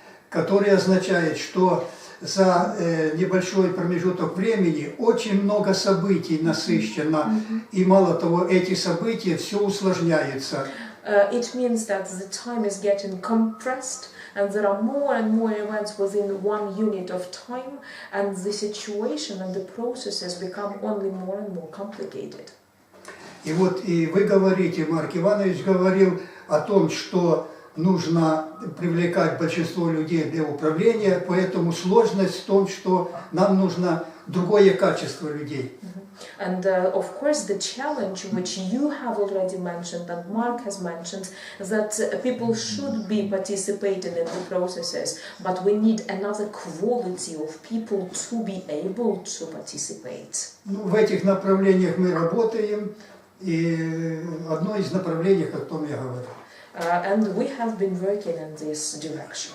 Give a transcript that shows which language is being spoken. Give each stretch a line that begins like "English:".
Russian: Который означает, что за небольшой промежуток времени очень много событий насыщено, и мало того, эти события все усложняются.
English: It means that the time is getting compressed, and there are more and more events within one unit of time, and the situation and the processes become only more and more complicated.
Russian: И вот и вы говорите, Марк Иванович говорил о том, что нужно привлекать большинство людей для управления, поэтому сложность в том, что нам нужно другое качество людей.
English: And of course the challenge which you have already mentioned and Mark has mentioned, that people should be participating in the processes, but we need another quality of people to be able to participate.
Russian: Ну, в этих направлениях мы работаем, и одно из направлений, о том я говорю.
English: And we have been working in this direction.